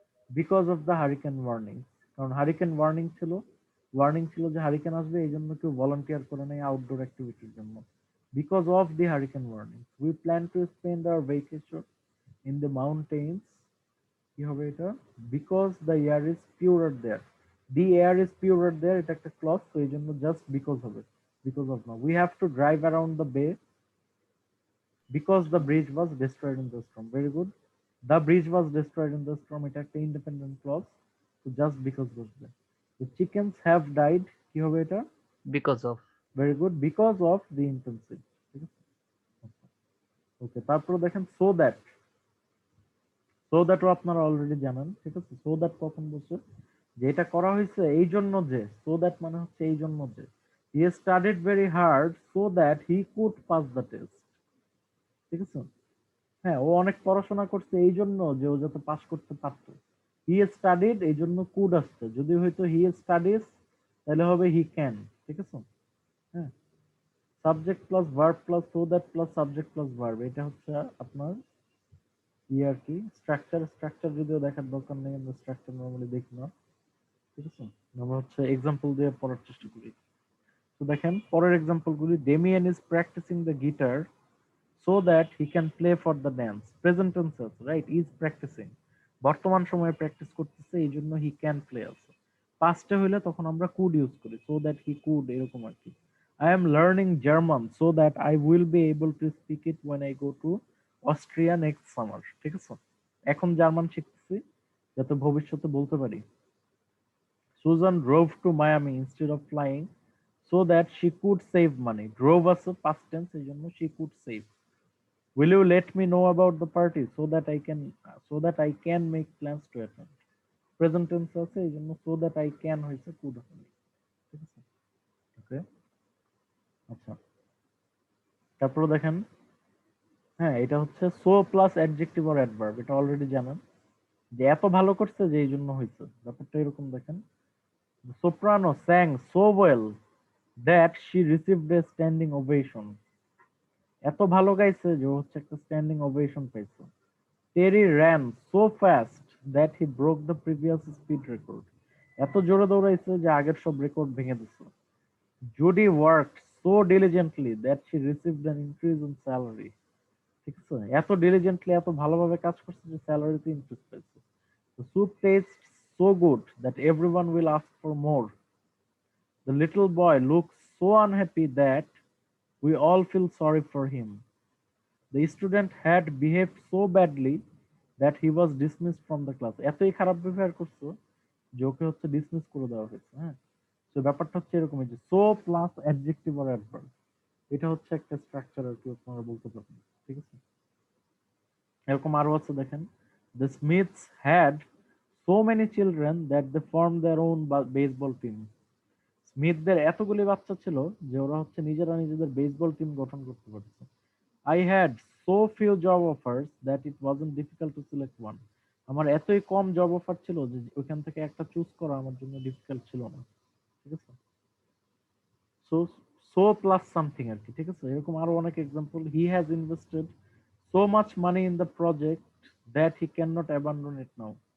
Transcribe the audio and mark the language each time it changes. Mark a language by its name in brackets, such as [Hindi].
[English] because of the hurricane warning, [Bangla] কারণ hurricane warning ছিল, warning ছিল যে হারিকেন আসবে, এই জন্য কেউ ভলান্টিয়ার করে নেই আউটডোর অ্যাক্টিভিটির জন্য। [English] because of the hurricane warning we plan to spend our vacation in the mountains, [Bangla] কি হবে এটা? [English] because the air is purer there, the air is purer there, [Bangla] এটা একটা ক্লজ, তো এই জন্য জাস্ট বিকজ হবে, বিকজ অফ না। [English] We have to drive around the bay because the bridge was destroyed in the storm, very good. The bridge was destroyed in the storm, [Bangla] এটা একটা ইন্ডিপেন্ডেন্ট ক্লজ, তো জাস্ট বিকজ বসবে। [English] the chickens have died, [Bangla] কি হবে এটা? [English] Because of. Very good, because of the intensive, [Bangla] ঠিক আছে? ওকে, তারপরে দেখেন সো দ্যাট, সো দ্যাটও আপনারা অলরেডি জানেন, ঠিক আছে? সো দ্যাট কখন বসে? যে এটা করা হয়েছে এই জন্য যে, সো দ্যাট মানে হচ্ছে এই জন্য যে, [English] he studied very hard so that he could pass the test, [Bangla] ঠিক আছে? হ্যাঁ, ও অনেক পড়াশোনা করছে এই জন্য যে ও যাতে পাস করতে পারতো। হি স্টাডিড, এই জন্য কুড আসছে, যদি হয়তো হি স্টাডিজ তাহলে হবে হি ক্যান, ঠিক আছে? হ্যাঁ, subject plus verb plus so that plus subject plus verb, এটা হচ্ছে আপনার আর কি স্ট্রাকচার। স্ট্রাকচার যদিও দেখার দরকার নেই, আমরা স্ট্রাকচার নর্মালি দেখি না, ঠিক আছে? আমরা হচ্ছে এক্সাম্পল দিয়ে পড়ার চেষ্টা করি। তো দেখেন পরের এক্সাম্পল গুলি, [English] Damian is practicing the guitar so that he can play for the dance, present tense, right? Is practicing, [Bangla] বর্তমান সময়ে প্র্যাকটিস করতেছে, এই জন্য হি ক্যান প্লে আছে। পাস্টে হইলে তখন আমরা কুড ইউজ করি, [English] so that he could, [Bangla] এরকম আর কি। [English] I am learning German so that I will be able to speak it when I go to Austria next summer. [Bangla] ঠিক আছে, এখন জার্মান শিখতেছি যাতে ভবিষ্যতে বলতে পারি। [English] Susan drove to Miami instead of flying so that she could save money. [Bangla] Drove আছে past tense, এই জন্য she could save. [English] Will you let me know about the party so that I can make plans to attend? [Bangla] Present tense আছে, এই জন্য so that I can হয়েছে could হবে। ঠিক আছে, ওকে। আচ্ছা, তারপরে দেখেন, হ্যাঁ এটা হচ্ছে so plus adjective or adverb, এটা অলরেডি জানেন যে এত ভালো করছে যে এই জন্য হয়েছে। [English] ব্যাপারটা এরকম দেখেন, soprano sang so well that she received a standing ovation। [Bangla] এত ভালো গাইছে যে ও হচ্ছে একটা স্ট্যান্ডিং ওভেশন পাইছে। [English] Terry ran so fast that he broke the previous speed record। [Bangla] এত জোরে দৌড়াইছে যে আগের সব রেকর্ড ভেঙে দিছে। [English] Judy worked so diligently that she received an increase in salary। [Bangla] ঠিক আছে, এত diligently এত ভালোভাবে কাজ করছে যে স্যালারিতে ইনক্রিজ পাইছে। [English] The soup tastes so good that everyone will ask for more। The little boy looks so unhappy that we all feel sorry for him। The student had behaved so badly that he was dismissed from the class। [Bangla] এতই খারাপ ব্যবহার করছো যে ওকে হচ্ছে dismiss করে দেওয়া হয়েছে। হ্যাঁ, তো ব্যাপারটা হচ্ছে এরকমই যে সো প্লাস অ্যাডজেক্টিভ আর অ্যাডভার্ব, এটা হচ্ছে একটা স্ট্রাকচার আর কি, আপনারা বলতে পারেন। ঠিক আছে, এরকম আরো আছে দেখেন, [English] The Smiths had so many children that they form their own baseball team. [Bangla] স্মিথদের এতগুলি বাচ্চা ছিল যে ওরা হচ্ছে নিজেরা নিজেদের বেসবল টিম গঠন করতে পারছে। [English] I had so few job offers that it wasn't difficult to select one। [Bangla] আমার এতই কম জব অফার ছিল যে ওইখান থেকে একটা চুজ করা আমার জন্য ডিফিকাল্ট ছিল না। ঠিক আছে, সো সো প্লাস সামথিং আর কি। ঠিক আছে, এরকম আরো অনেক example. [English] He has invested so much money in the project that he can not abandon it now.